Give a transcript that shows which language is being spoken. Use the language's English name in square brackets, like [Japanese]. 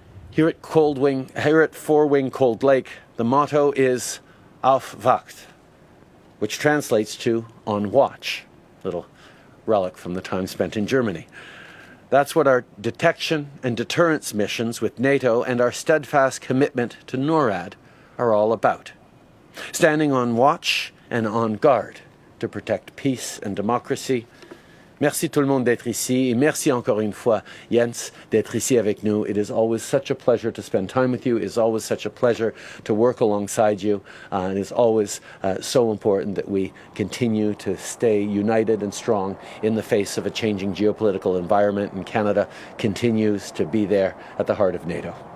[English] Here at 4-wing Cold Lake, the motto is Auf Wacht, which translates to on watch, little relic from the time spent in Germany. That's what our detection and deterrence missions with NATO and our steadfast commitment to NORAD are all about. Standing on watch and on guard to protect peace and democracy. [French] Merci tout le monde d'être ici, et merci encore une fois, Jens, d'être ici avec nous. [English] It is always such a pleasure to spend time with you. It is always such a pleasure to work alongside you. And it is always so important that we continue to stay united and strong in the face of a changing geopolitical environment, and Canada continues to be there at the heart of NATO.